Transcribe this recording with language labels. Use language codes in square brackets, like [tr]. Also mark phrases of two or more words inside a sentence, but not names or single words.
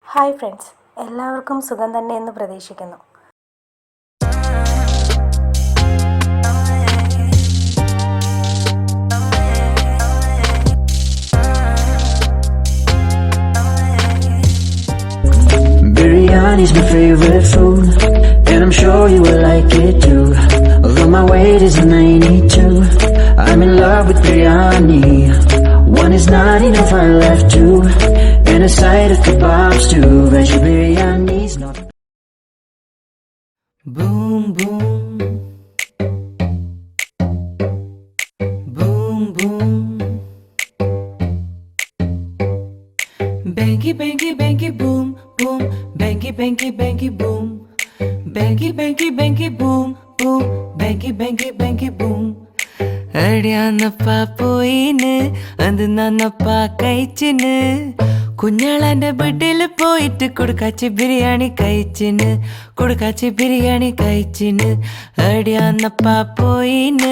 [ml] ഹായ് ഫ്രണ്ട്സ്, എല്ലാവർക്കും സുഖം തന്നെ എന്ന് പ്രതീക്ഷിക്കുന്നു. [en] Biryani's my favorite food, and I'm sure you will like it too. Although my weight is 92, I'm in love with biryani. One is not enough, I left two, and a side of kebabs too. Veg biryani's not. Boom boom, boom boom. Bangy bangy bangy boom boom, bangy bangy bangy boom, bangy bangy bangy boom boom, bangy bangy bangy boom. [ml] അടിയാന്നപ്പാ പോയിന് അത് നന്നപ്പാ കഴിച്ചിന് കുഞ്ഞാളന്റെ വീട്ടില് പോയിട്ട് കൊടുക്കാച്ചി ബിരിയാണി കഴിച്ചിന് കൊടുക്കാച്ചി ബിരിയാണി കഴിച്ചിന് അടിയാന്നപ്പാ പോയിന്